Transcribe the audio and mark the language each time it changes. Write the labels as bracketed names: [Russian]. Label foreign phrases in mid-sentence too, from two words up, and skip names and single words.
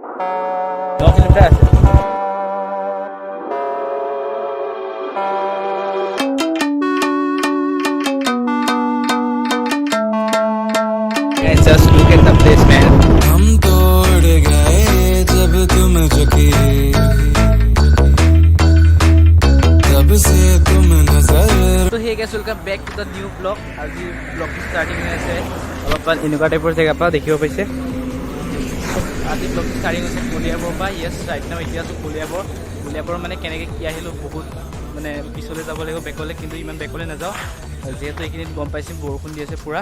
[Assamese] 9 কিলোমিটাৰ আছে। [English] Just look at the place, man. [Hindi] हम तोड़ गए जब तुम झुके, तब से तुम नजर। [English] तो hey guys, welcome back to the new blog। [Assamese] আজি ব্লগটো ষ্টাৰ্টিং হৈ আছে অলপমান এনেকুৱা টাইপৰ জেগাৰ পৰা দেখিব পাইছে। আজি ব্লগটো ষ্টাৰ্টিং হৈছে কলিয়াবৰৰ পৰা। [English] yes, right now [Assamese] এতিয়া আছোঁ কলিয়াবৰ মানে কেনেকৈ কি আহিলোঁ বহুত মানে পিছলৈ যাব লাগিব বেকলৈ, কিন্তু ইমান বেকলৈ নাযাওঁ যিহেতু এইখিনিত গম পাইছোঁ বৰষুণ দি আছে পূৰা।